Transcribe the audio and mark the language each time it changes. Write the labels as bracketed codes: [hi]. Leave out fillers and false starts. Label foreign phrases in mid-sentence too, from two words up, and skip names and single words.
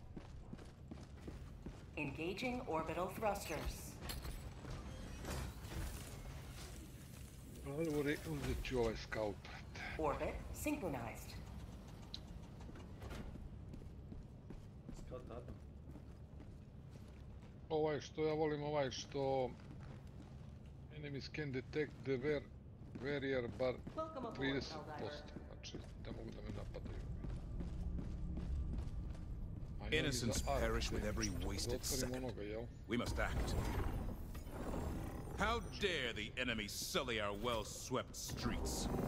[en] Engaging orbital thrusters. [sr] Uzet ću ovaj scout. [en] Orbit synchronized. Scout Adam. [sr] Ovaj što ja volim, ovaj što [en] enemies can detect the barrier bar 30%, [sr] znači da mogu da me napadaju. [en] Innocents perish with every wasted second. We must act. How dare the enemy sully our well-swept streets?